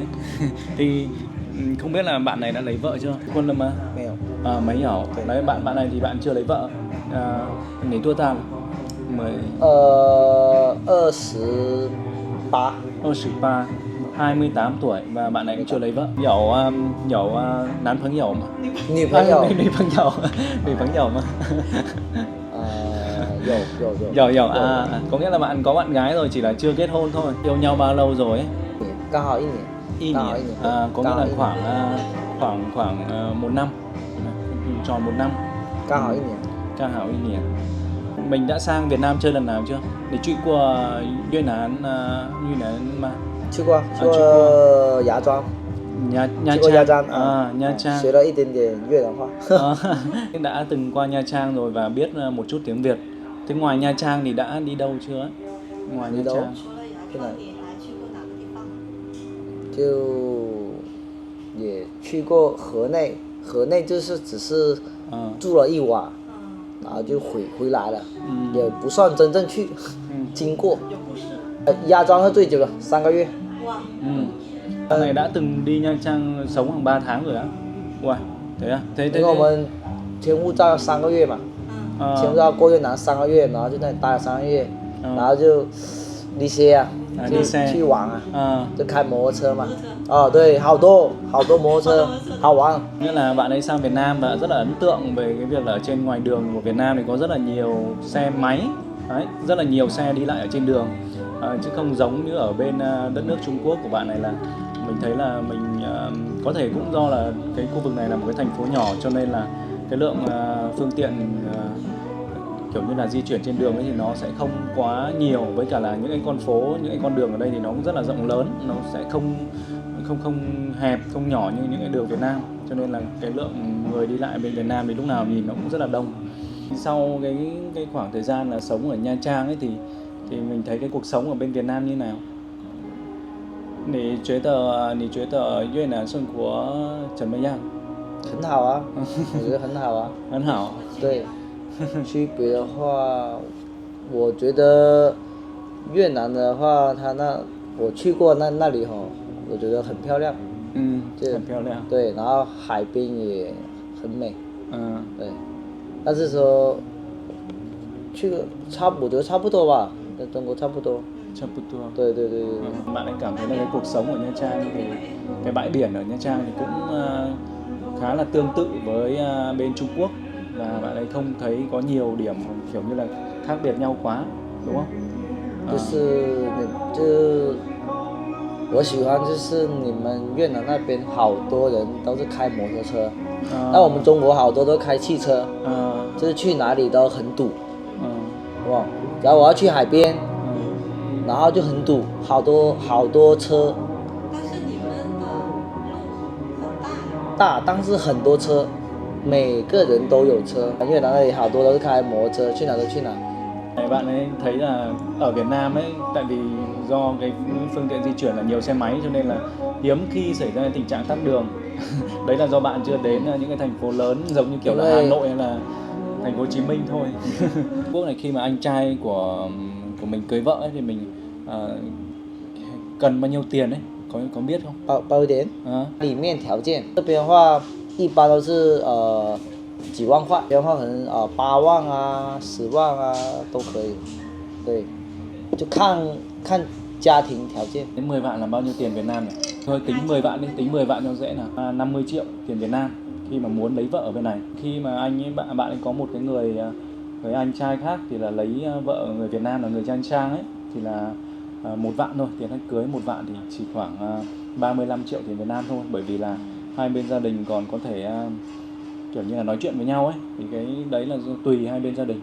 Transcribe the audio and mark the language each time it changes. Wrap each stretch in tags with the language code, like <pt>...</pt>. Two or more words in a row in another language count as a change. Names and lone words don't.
<vi>Thì không biết là bạn này đã lấy vợ chưa? Quân Lâm à? Mấy hiểu. Đấy, bạn này thì bạn chưa lấy vợ. Lấy tua ta? 28 28 tuổi và bạn này cũng chưa lấy vợ.</vi> <zh>Hiểu 男朋友嘛? 女朋友嘛? 有</zh> <vi>có nghĩa là bạn có bạn gái rồi, chỉ là chưa kết hôn thôi. Yêu nhau bao lâu rồi ấy?</vi> <zh>刚好1年。</zh> <vi>có nghĩa là khoảng 1 năm, tròn 1 năm.</vi> <zh>刚好1年。刚好1年.</zh> <vi>Mình đã sang Việt Nam chơi lần nào chưa?</vi> <zh>Đi 去过越南吗？去过芽庄。 Nha Trang. 学了一点点越南话。</zh> <vi>đã từng qua Nha Trang rồi và biết một chút tiếng Việt. Thế ngoài Nha Trang thì đã đi đâu chưa? Ngoài Nha Trang.</vi> <zh>除了牙疮，你还去过哪个地方？就也去过河内，河内就是只是住了1晚， 然后就回来了，也不算真正去，经过。压庄是最久的，3个月。</zh> <vi>Bạn này đã từng đi Nha Trang sống khoảng 3 tháng rồi á? Wow, thế à? Thế</vi> <zh>因为我们签护照要3个月嘛，签护照过越南3个月，然后就在那里待了3个月，然后就</zh> <vi>đi xe</vi> <zh>啊，就去玩啊，就开摩托车嘛。对，好多摩托车，好玩。</zh> <vi>Nghĩa là bạn ấy sang Việt Nam và rất là ấn tượng về cái việc là ở trên ngoài đường của Việt Nam thì có rất là nhiều xe máy. Đấy, rất là nhiều xe đi lại ở trên đường. Chứ không giống như ở bên đất nước Trung Quốc của bạn này là mình thấy là mình có thể cũng do là cái khu vực này là một cái thành phố nhỏ cho nên là cái lượng phương tiện kiểu như là di chuyển trên đường ấy thì nó sẽ không quá nhiều, với cả là những cái con phố, những cái con đường ở đây thì nó cũng rất là rộng lớn, nó sẽ không hẹp, không nhỏ như những cái đường Việt Nam, cho nên là cái lượng người đi lại bên Việt Nam thì lúc nào nhìn nó cũng rất là đông. Sau cái khoảng thời gian là sống ở Nha Trang ấy thì mình thấy cái cuộc sống ở bên Việt Nam như nào?</vi> <zh>你觉得越南生活怎么样？很好啊，我觉得很好啊。很好。对，区别的话，我觉得越南的话，我去过那里我觉得很漂亮。很漂亮。对，然后海边也很美。对，但是说去个我觉得差不多吧，跟中国差不多。差不多. 对。</zh> <vi>Bạn ấy cảm thấy là cái cuộc sống ở Nha Trang thì cái bãi biển ở Nha Trang thì cũng khá là tương tự với bên Trung Quốc, và bạn ấy không thấy có nhiều điểm kiểu như là khác biệt nhau quá, đúng không?</vi> <zh>我喜欢就是你们越南那边好多人都是开摩托车，那我们中国好多都开汽车，就是去哪里都很堵，哇！然后我要去海边，然后就很堵，好多车。但是你们的路很大，但是很多车，每个人都有车。越南那里好多都是开摩托车，去哪都去哪。</zh> <vi>Bạn ấy thấy là ở Việt Nam ấy, tại vì do cái phương tiện di chuyển là nhiều xe máy cho nên là hiếm khi xảy ra tình trạng tắc đường. Đấy là do bạn chưa đến những cái thành phố lớn giống như kiểu là Hà Nội hay là thành phố Hồ Chí Minh thôi. Quốc này khi mà anh trai của mình cưới vợ ấy, thì mình cần bao nhiêu tiền đấy, có biết không?</vi> <zh>包一点。里面条件这边的话，一般都是几万块，这样的话可能8万啊、10万啊都可以。对，就看家庭条件。</zh> <vi>Đến 10 vạn là bao nhiêu tiền Việt Nam nhỉ? Thôi tính 10 vạn đi, tính 10 vạn cho dễ nào. 50 triệu tiền Việt Nam khi mà muốn lấy vợ ở bên này. Khi mà bạn ấy có một cái người anh trai khác thì là lấy vợ người Việt Nam là người Nha Trang ấy thì là 1 vạn thôi, tiền đám cưới 1 vạn thì chỉ khoảng 35 triệu tiền Việt Nam thôi, bởi vì là hai bên gia đình còn có thể kiểu như là nói chuyện với nhau ấy, thì cái đấy là tùy hai bên gia đình.</vi>